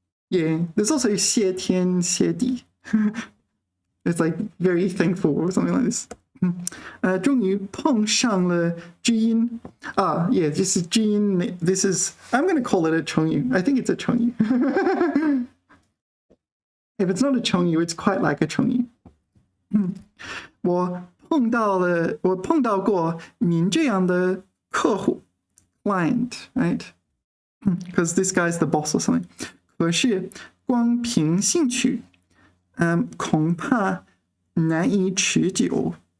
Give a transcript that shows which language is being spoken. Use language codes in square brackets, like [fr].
[en] Yeah, there's also [zh] 谢天谢地. [en] It's like very thankful or something like this. [zh] 终于碰上了知音. [en] Yeah, this is 知音. This is, I'm going to call it a 成语. I think it's a 成语. If it's not a 成语, it's quite like a 成语. [zh] 我碰到过您这样的客户 [en] client, right? Because this guy's the boss or something. [zh] 可是光凭兴趣恐怕难以持久.